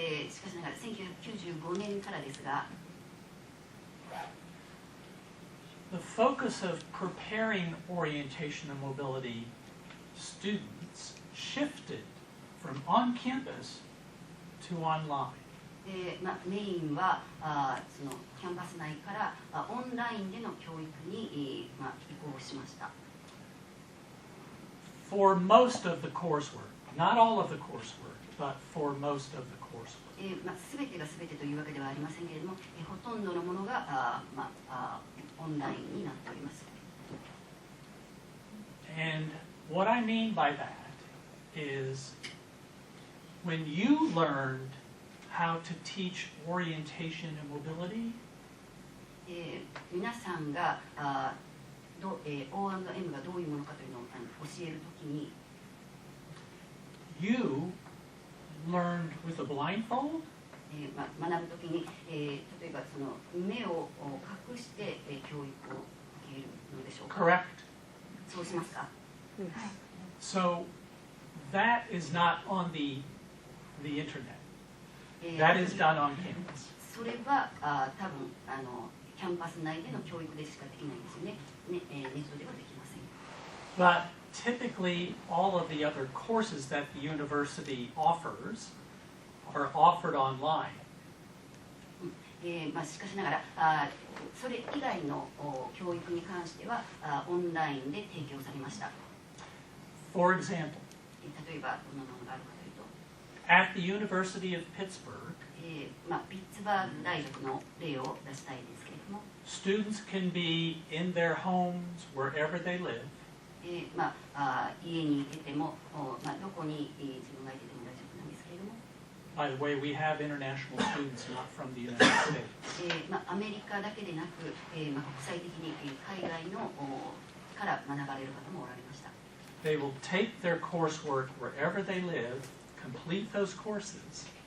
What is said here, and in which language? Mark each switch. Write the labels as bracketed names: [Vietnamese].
[Japanese] しかしながら1995年からですが、 [English] the focus of preparing orientation and mobility students shifted from on-campus to online. [Japanese] メインはそのキャンパス内からオンラインでの教育に、移行しました。 [English] For most of the coursework, not all of the coursework, but for most of the coursework. [Japanese] 全てが全てというわけではありませんけれども、ほとんどのものがオンラインになっております。 [English] And what I mean by that is when you learned how to teach orientation and mobility, [Japanese] 皆さんがO&M がどういうものかというのを教えるときに、 [English] you learned with a blindfold? [Japanese] 学ぶときに、例えばその目を隠して、教育を受けるのでしょうか。 [English] Correct. [Japanese] そうしますか。 [English] So that is not on the internet. That is done on campus. [Japanese] それは多分キャンパス内での教育でしかできないんですよね。ネットではできません。 [English] But typically, all of the other courses that the university offers are offered online. [Japanese] しかしながらそれ以外の教育に関してはオンラインで提供されました。 [English] For example, [Japanese] 例えばどんなものがあるかというと、 [English] at the University of Pittsburgh, [Japanese] ピッツバーグ大学の例を出したいですけれども、 [English] students can be in their homes wherever they live. [Japanese] 家にいてても、どこに自分がいてても大丈夫なんですけれども、 [English] By the way, we have international students not from the United States. [Japanese] アメリカだけでなく、国際的に海外のから学ばれる方もおられました。 [English] They will take their coursework wherever they live, complete those courses,